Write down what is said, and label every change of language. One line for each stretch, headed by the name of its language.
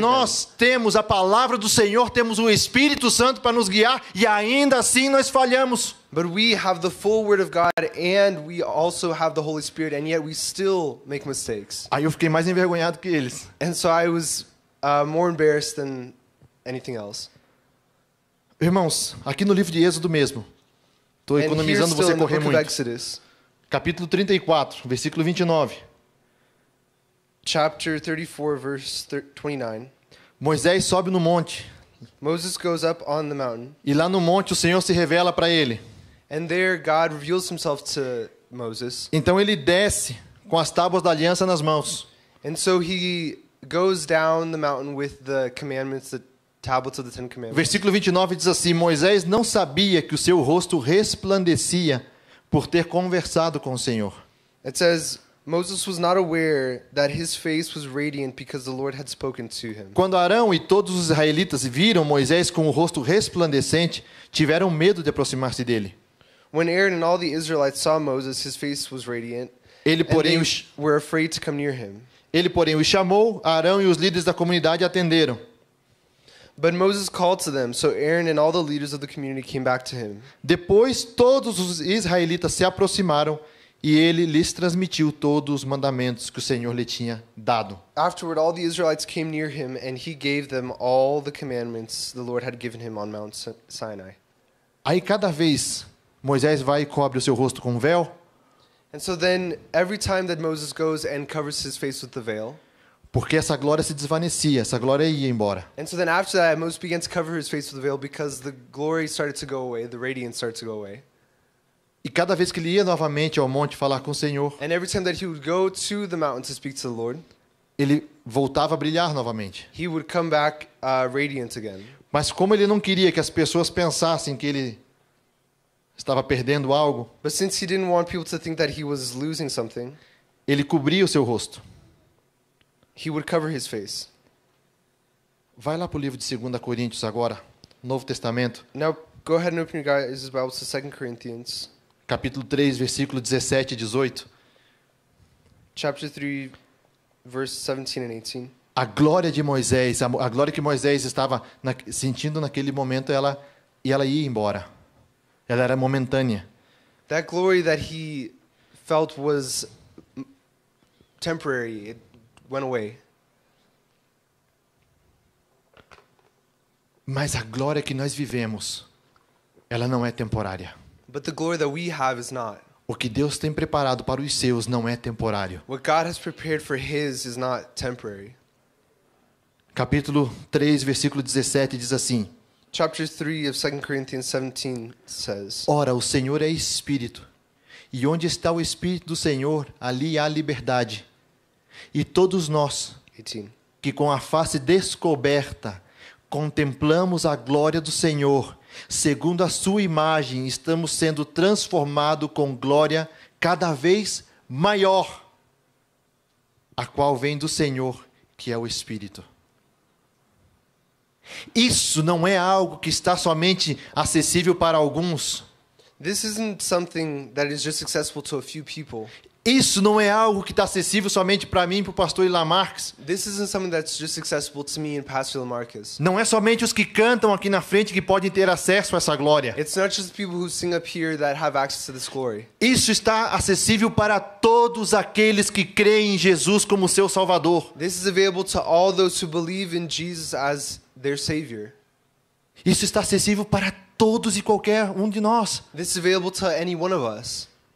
Portuguese: nós temos a palavra do Senhor, temos o Espírito Santo para nos guiar e ainda assim nós falhamos.
English: them. But we have the full word of God and we also have the Holy Spirit and yet we still make mistakes.
Portuguese: Aí eu fiquei mais envergonhado que eles.
English: And so I was more embarrassed than anything else.
Portuguese: Irmãos, aqui no livro de Êxodo mesmo, estou
English: And here
Portuguese: economizando
English: still
Portuguese: você
English: in the
Portuguese: correr
English: book of
Portuguese: muito.
English: Exodus,
Portuguese: Capítulo 34, versículo 29.
English: chapter 34, verse 29.
Portuguese: Moisés sobe no monte,
English: Moses goes up on the mountain,
Portuguese: e lá no monte o Senhor se revela para ele.
English: and there God reveals himself to Moses.
Portuguese: Então ele desce com as tábuas da aliança nas mãos.
English: And so he goes down the mountain with the commandments, the tablets of the Ten Commandments.
Portuguese: Versículo 29 diz assim: Moisés não sabia que o seu rosto resplandecia por ter conversado com o Senhor.
English: It says, Moses was not aware that his face was radiant because the Lord had spoken to him.
Portuguese: Quando Arão e todos os israelitas viram Moisés com o rosto resplandecente, tiveram medo de aproximar-se dele.
English: When Aaron and all the Israelites saw Moses, his face was radiant,
Portuguese: Ele,
English: and
Portuguese: porém,
English: they were afraid to come near him.
Portuguese: os chamou, Arão e os líderes da comunidade atenderam.
English: But Moses called to them, so Aaron and all the leaders of the community came back to him.
Portuguese: Depois todos os israelitas se aproximaram e ele lhes transmitiu todos os mandamentos que o Senhor lhe tinha dado.
English: Afterward, all the Israelites came near him, and he gave them all the commandments the Lord had given him on Mount Sinai.
Portuguese: Aí cada vez Moisés vai e cobre o seu rosto com um véu,
English: And so then, every time that Moses goes and covers his face with the veil,
Portuguese: porque essa glória se desvanecia, essa glória ia embora.
English: and so then after that, Moses began to cover his face with the veil because the glory started to go away, the radiance started to go away.
Portuguese: E cada vez que ele ia novamente ao monte falar com o Senhor,
English: And every time that he would go to the mountain to speak to the Lord,
Portuguese: ele voltava a brilhar novamente.
English: he would come back radiant again.
Portuguese: Mas como ele não queria que as pessoas pensassem que ele estava perdendo algo,
English: But since he didn't want people to think that he was losing something,
Portuguese: ele cobria o seu rosto.
English: he would cover his face.
Portuguese: Vai lá para o livro de 2 Coríntios agora, Novo Testamento,
English: Now, go ahead and open your guys' Bibles to 2 Corinthians,
Portuguese: capítulo 3, versículo 17 e 18.
English: chapter 3, verse 17 and 18.
Portuguese: A glória de Moisés, a glória que Moisés estava sentindo naquele momento, ela ia embora. Ela era momentânea.
English: That glory that he felt was temporary. It went away.
Portuguese: Mas a glória que nós vivemos, ela não é temporária.
English: But the glory that we have is not.
Portuguese: O que Deus tem preparado para os seus não é temporário.
English: What God has prepared for his is not temporary.
Portuguese: Capítulo 3, versículo 17 diz assim:
English: Chapter 3 of 2 Corinthians 17 says,
Portuguese: Ora, o Senhor é Espírito, e onde está o Espírito do Senhor, ali há liberdade. E todos nós,
English: 18.
Portuguese: que com a face descoberta contemplamos a glória do Senhor, segundo a sua imagem, estamos sendo transformados com glória cada vez maior, a qual vem do Senhor, que é o Espírito. Isso não é algo que está somente acessível para alguns.
English: This isn't something that is just accessible to a few people.
Portuguese: Isso não é algo que está acessível somente para mim e para o pastor Ilan Marques.
English: This isn't something that's just accessible to me and Pastor Lamarcus.
Portuguese: Não é somente os que cantam aqui na frente que podem ter acesso a essa glória.
English: It's not just the people who sing up here that have access to this glory.
Portuguese: Isso está acessível para todos aqueles que creem em Jesus como seu Salvador.
English: This is available to all those who believe in Jesus as their Savior.
Portuguese: Isso está acessível para todos e qualquer um de nós.
English: This is available to any one of us.